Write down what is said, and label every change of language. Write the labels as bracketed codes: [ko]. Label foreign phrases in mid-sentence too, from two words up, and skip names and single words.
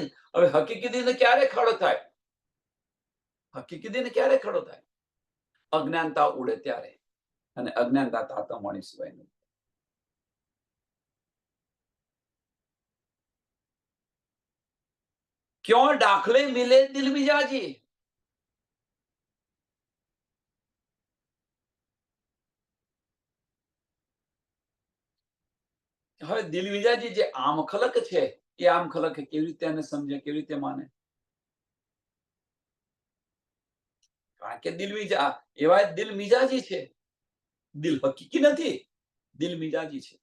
[gu] હવે હકીકી દિન ક્યારે ખડો થાય? હકીકી દિન ક્યારે ખડો થાય? અજ્ઞાનતા ઉડે ત્યારે, અને અજ્ઞાનતા તારતમ વાણી સિવાય નહીં. [hi] क्यों दाखले मिले दिल मिजाजी, [gu] હવે દિલ મિજાજી જે આમ ખલક છે, એ આમ ખલક કેવી રીતે એને સમજે, કેવી રીતે માને? કારણ કે દિલ મિજા એવા દિલ મિજાજી છે, દિલ હકીકી નથી, દિલ મિજાજી છે.